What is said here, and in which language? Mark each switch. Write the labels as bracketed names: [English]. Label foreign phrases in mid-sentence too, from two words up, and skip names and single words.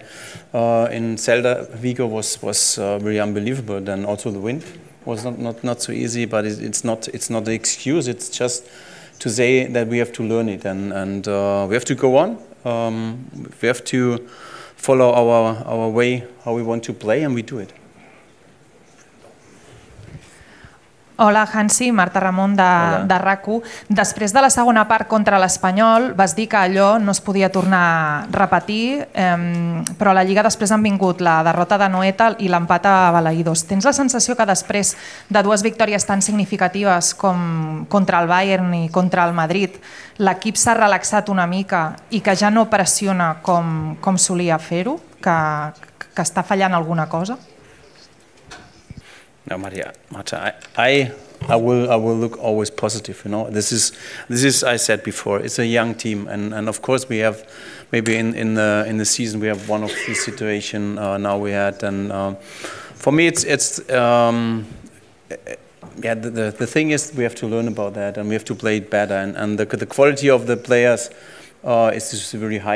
[English] In Celta Vigo was really unbelievable. Then also the wind was not so easy, but it's not the excuse. It's just to say that we have to learn it and we have to go on. We have to follow our way, how we want to play, and we do it. [Catalan] Hola, Hansi, Marta Ramon de RAC1. Després de la segona part contra l'Espanyol vas dir que allò no es podia tornar a repetir, però a la Lliga després han vingut la derrota de Noeta i l'empat a Balaïdos. Tens la sensació que després de 2 victòries tan significatives com contra el Bayern i contra el Madrid, l'equip s'ha relaxat una mica i que ja no pressiona com solia fer-ho? Que està fallant alguna cosa? [English] No, Marta, I will look always positive. You know, this is I said before. It's a young team, and of course we have maybe in the season we have one of these situations now we had, and for me it's yeah, the thing is we have to learn about that and we have to play it better, and the quality of the players is just really high.